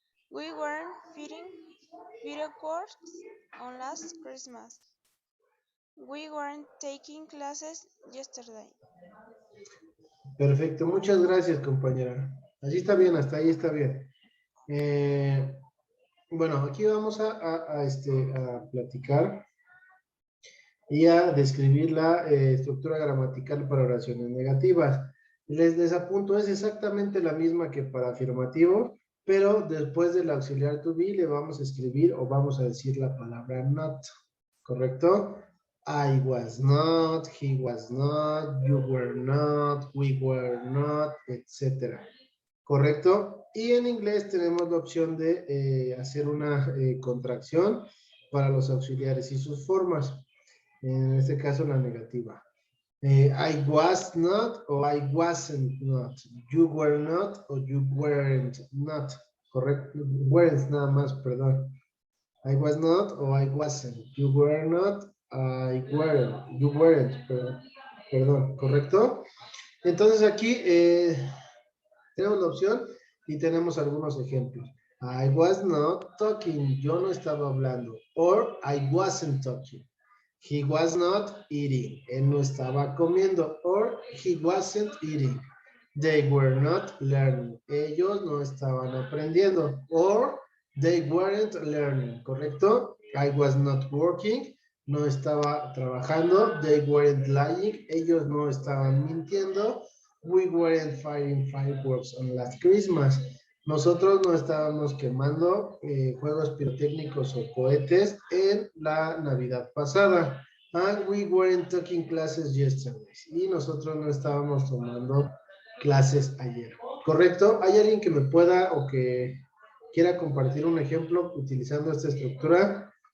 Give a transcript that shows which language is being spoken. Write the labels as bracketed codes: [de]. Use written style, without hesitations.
[en] We weren't feeding fireworks on last Christmas. We weren't taking classes yesterday. [es] Perfecto, muchas gracias, compañera. Así está bien, hasta ahí está bien. Bueno, aquí vamos a platicar y a describir la estructura gramatical para oraciones negativas. Les apunto, es exactamente la misma que para afirmativo, pero después del auxiliar to be le vamos a escribir o vamos a decir la palabra not, ¿correcto? [en] I was not, he was not, you were not, we were not, etcétera. [es] ¿Correcto? Y en inglés tenemos la opción de hacer una contracción para los auxiliares y sus formas. En este caso, la negativa. [en] I was not [es] o [en] I wasn't not. You were not o you weren't not. Correcto. Weren't [es] nada más, perdón. [en] I was not o I wasn't. You were not, I weren't. You weren't, perdón. ¿Correcto? [es] Entonces aquí tenemos la opción y tenemos algunos ejemplos. [en] I was not talking. [es] Yo no estaba hablando. [en] Or I wasn't talking. He was not eating. [es] Él no estaba comiendo. [en] Or he wasn't eating. They were not learning. [es] Ellos no estaban aprendiendo. [en] Or they weren't learning. ¿Correcto? I was not working. [es] No estaba trabajando. [en] They weren't lying. [es] Ellos no estaban mintiendo. [en] We weren't firing fireworks on last Christmas. [es] Nosotros no estábamos quemando juegos pirotécnicos o cohetes en la Navidad pasada. [en] And we weren't taking classes yesterday. [es] Y nosotros no estábamos tomando clases ayer. ¿Correcto? ¿Hay alguien que me pueda o que quiera compartir un ejemplo utilizando esta estructura?